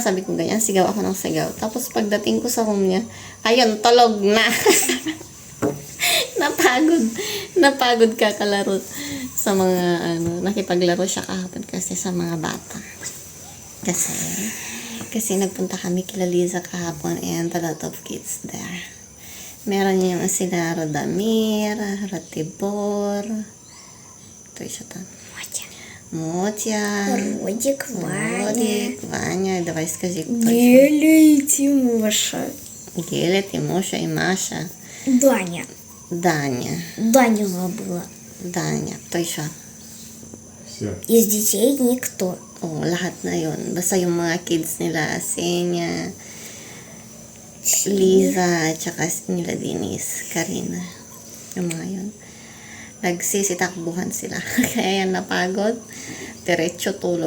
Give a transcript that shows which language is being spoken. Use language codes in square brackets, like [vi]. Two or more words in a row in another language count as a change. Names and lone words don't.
[tl] Sabi ko ganyan, sigaw ako ng sigaw. Tapos pagdating ko sa room niya, ayun, tulog na. Napagod kakalaro sa mga, nakipaglaro siya kahapon kasi sa mga bata. Kasi nagpunta kami kila Liza kahapon [en] and a lot of kids there. [tl] Meron yung sila Rodamir, Ratibor, ito isa to. [ru] Мотя. Родик, Ваня. Давай скажи, кто Геля и Тимоша. Геля, Тимоша и Маша. Даня. Даня забыла. Кто еще? Все. Из детей никто. [tl] Lahat na yun. Basta yung mga kids nila, Senya, Liza, tsaka nila Denise, Karina. Yung mga yun. Nagsisitakbuhan sila. Kaya yan napagod. Diretso tulog.